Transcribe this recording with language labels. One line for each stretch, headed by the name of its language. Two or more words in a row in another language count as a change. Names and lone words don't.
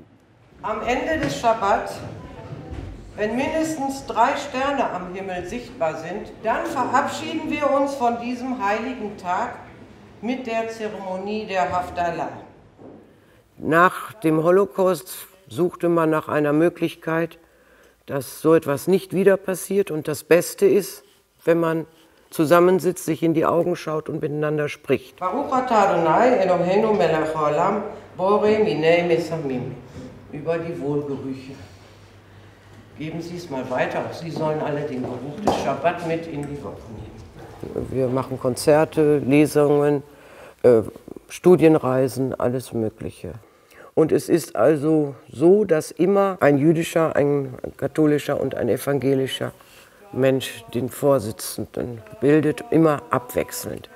German: Am Ende des Schabbat, wenn mindestens 3 Sterne am Himmel sichtbar sind, dann verabschieden wir uns von diesem heiligen Tag mit der Zeremonie der Haftalah. Nach dem Holocaust suchte man nach einer Möglichkeit, dass so etwas nicht wieder passiert. Und das Beste ist, wenn man zusammensitzt, sich in die Augen schaut und miteinander spricht.
Hebrew: ברוך אתה אדוני אלוהינו מלך העולם בורא מיני בשמים.
German: Über die Wohlgerüche. Geben Sie es mal weiter, auch Sie sollen alle den Geruch des Schabbat mit in die Woche nehmen. Wir machen Konzerte, Lesungen, Studienreisen, alles Mögliche. Und es ist also so, dass immer ein jüdischer, ein katholischer und ein evangelischer Mensch den Vorsitzenden bildet, immer abwechselnd.